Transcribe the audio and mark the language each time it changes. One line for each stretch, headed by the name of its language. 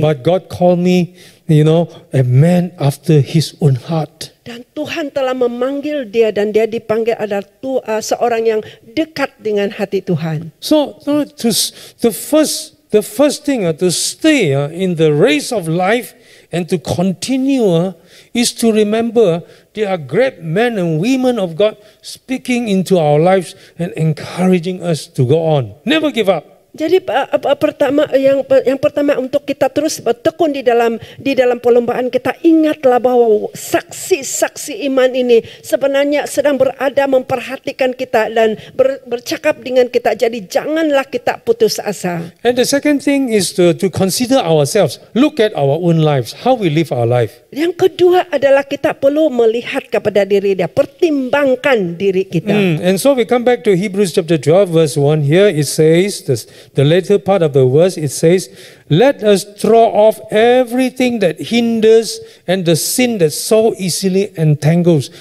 English: But God called me, a man after His own heart.
Malay: Dan Tuhan telah memanggil dia dan dia dipanggil adalah seorang yang dekat dengan hati Tuhan.
English: So the first thing to stay in the race of life and to continue is to remember there are great men and women of God speaking into our lives and encouraging us to go on. Never give up.
Malay: Jadi yang pertama untuk kita terus bertekun di dalam perlombaan kita, ingatlah bahwa saksi-saksi iman ini sebenarnya sedang berada memperhatikan kita dan bercakap dengan kita. Jadi janganlah kita putus asa.
English: And the second thing is to consider ourselves. Look at our own lives, how we live our life.
Malay: Yang kedua adalah kita perlu melihat kepada diri dia, pertimbangkan diri kita.
English: And so we come back to Hebrews chapter 12 verse 1. Here it says, the later part of the verse, it says, let us throw off everything that hinders and the sin that so easily entangles.